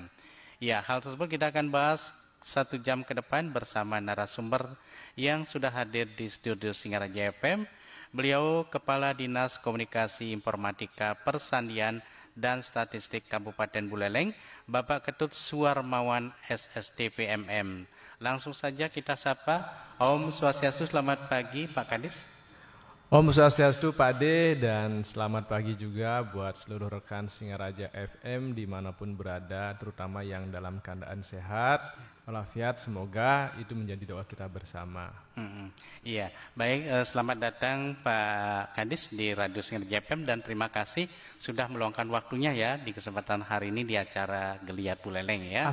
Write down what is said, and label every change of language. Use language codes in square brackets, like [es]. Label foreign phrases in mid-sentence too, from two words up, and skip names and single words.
[id] Ya, hal tersebut kita akan bahas 1 jam ke depan bersama narasumber yang sudah hadir di studio Singaraja FM. Beliau Kepala Dinas Komunikasi Informatika Persandian dan Statistik Kabupaten Buleleng, Bapak Ketut Suarmawan SSTPMM. Langsung saja kita sapa. [ban] Om Swastiastu, [id] selamat pagi Pak Kadis. [ban] Om Swastiastu [id] Pak D, dan selamat pagi juga buat seluruh rekan Singaraja FM dimanapun berada, terutama yang dalam keadaan sehat, walafiat, semoga itu menjadi doa kita bersama. Iya, baik, selamat datang Pak Kadis di Radio Singaraja FM dan terima kasih sudah meluangkan waktunya ya di kesempatan hari ini di acara Geliat Buleleng ya.